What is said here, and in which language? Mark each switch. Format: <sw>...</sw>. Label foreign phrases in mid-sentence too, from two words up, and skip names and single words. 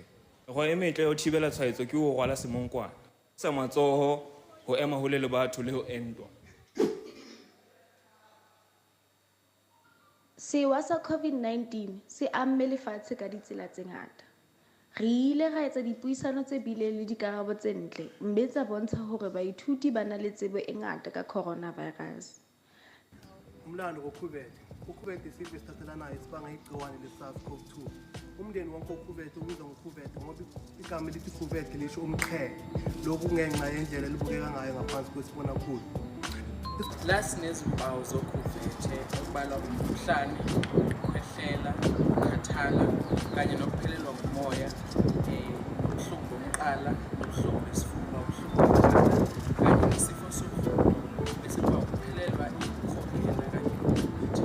<st>Mekgwa e metle ya ho thibela tshwaetso ke ho rwala semonkwana, sa matsoho, ho ema hole le batho le ho entwa. Sewa sa COVID-19 se amme lefatshe ka ditsela tse ngata. Re ile ra etsa dipuisano tse bileng le dikarabo tse ntle, mme tsa bontsha hore baithuti ba na le tsebo e ngata ka coronavirus.</st> <zu>Umlando wokhubethe. Ukhubethe isifo esithathelanayo esibanga igciwane le-SARS-CoV-2. Umndeni wonke wokhubethe ubizwa ngokhubethe ngoba igama elithi khubethe lisho umqhele. Lokhu kungenxa yendlela elibukeka ngayo ngaphansi kwesibonakhulu. Lasi nezimpawu zokhubethe okubalwa umkhuhlane, ukukhwehlela, ukukhathala kanye nokuphelelwa ngumoya, ubuhlungu bomqala, ubuhlungu besifuba, ubuhlungu bomqala kanye nesifo sofuba bese kuba ukuphelelwa ikhohlela kanye nokuthi.</zu>